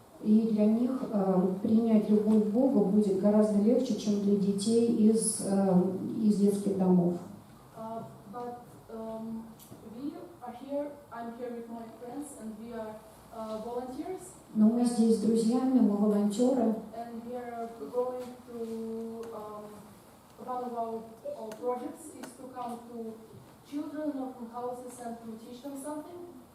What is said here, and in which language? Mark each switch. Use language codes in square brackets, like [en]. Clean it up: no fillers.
[ru] И для них принять любовь к Богу будет гораздо легче, чем для детей из детских домов. [en] But we are here, I'm here with my friends, and we are volunteers. [ru] Но мы здесь с друзьями, мы волонтеры. [en] And we are going to, one of our projects is to come to children in orphan houses and to teach them something.